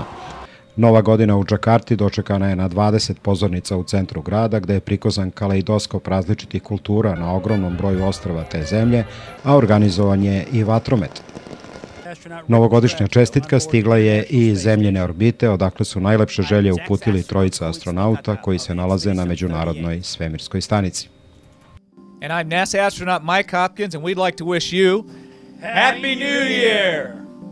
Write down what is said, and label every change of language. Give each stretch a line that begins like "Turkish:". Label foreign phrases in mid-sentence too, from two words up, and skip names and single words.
Serbian: Nova godina u Džakarti dočekana je na 20 pozornica u centru grada, gde je prikazan kaleidoskop različitih kultura na ogromnom broju ostrava te zemlje, a organizovan je i vatromet. Novogodišnja čestitka stigla je i iz zemljine orbite, odakle su najlepše želje uputili trojica astronauta koji se nalaze na Međunarodnoj svemirskoj stanici.
English: And I'm NASA astronaut Mike Hopkins, and we'd like to wish you Happy New Year!